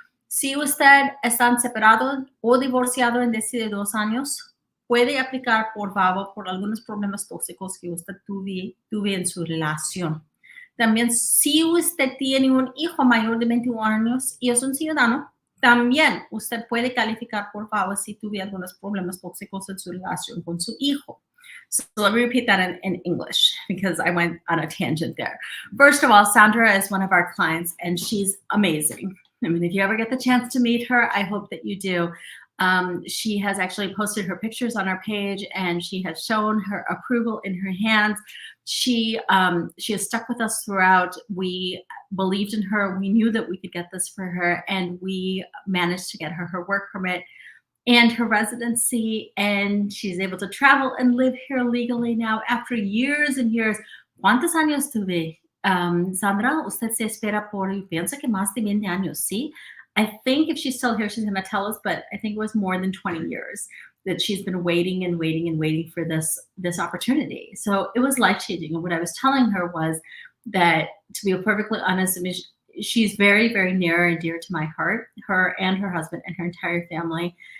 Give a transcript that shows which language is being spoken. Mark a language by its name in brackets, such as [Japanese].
[Spanish] Si usted está separado o divorciado en desde 2 años, puede aplicar por VAWA por algunos problemas tóxicos que usted tuve en su relación. También, si usted tiene un hijo mayor de 21 años y es un ciudadano, también usted puede calificar por VAWA si tuviera algunos problemas tóxicos en su relación con su hijo. [English] So let me repeat that in English because I went on a tangent there. First of all, Sandra is one of our clients and she's amazing. I mean, if you ever get the chance to meet her, I hope that you do. She has actually posted her pictures on our page and she has shown her approval in her hands. She has stuck with us throughout. We believed in her. We knew that we could get this for her, and we managed to get her work permit and her residency, and she's able to travel and live here legally now after years and years. [Spanish] ¿Cuántos años tuve? Sandra, usted se espera por, pienso que más de 20 años, ¿sí? [English] I think if she's still here, she's going to tell us, but I think it was more than 20 years that she's been waiting and waiting and waiting for this opportunity. So it was life-changing. And what I was telling her was that, to be perfectly honest, I mean, she's very, very near and dear to my heart, her and her husband and her entire family.